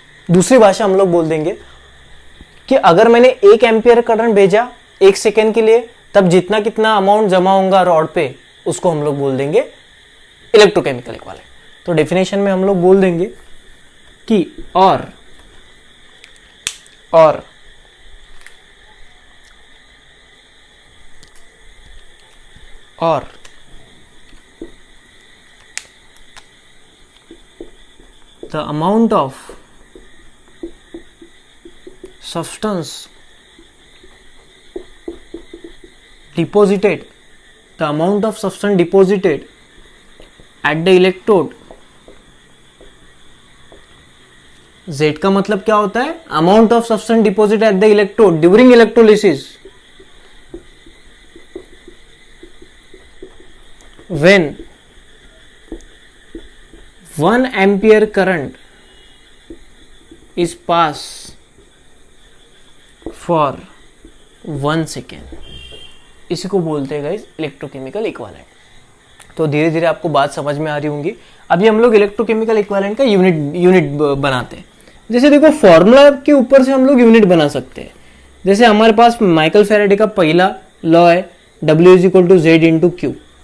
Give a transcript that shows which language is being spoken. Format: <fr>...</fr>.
<hi>दूसरी भाषा हम लोग बोल देंगे कि अगर मैंने 1 एम्पियर करंट भेजा 1 सेकेंड के लिए, तब जितना कितना अमाउंट जमा होगा रॉड पे, उसको हम लोग बोल देंगे इलेक्ट्रोकेमिकल इक्विवेलेंट. तो डेफिनेशन में हम लोग बोल देंगे कि और</hi> <en>the amount of substance deposited at the electrode, Z</en> <hi>का मतलब क्या होता है,</hi> <en>Amount of substance deposit at the electrode during electrolysis when 1 ampere current is passed for 1 second.</en> <hi>इसी को बोलते हैं गाइस इलेक्ट्रोकेमिकल इक्विवेलेंट. तो धीरे धीरे आपको बात समझ में आ रही होंगी. अभी हम लोग इलेक्ट्रोकेमिकल इक्विवेलेंट का यूनिट बनाते हैं. जैसे देखो फॉर्मूला के ऊपर से हम लोग यूनिट बना सकते हैं. जैसे हमारे पास माइकल फैराडे का पहला लॉ है W is equal to Z into Q.</hi>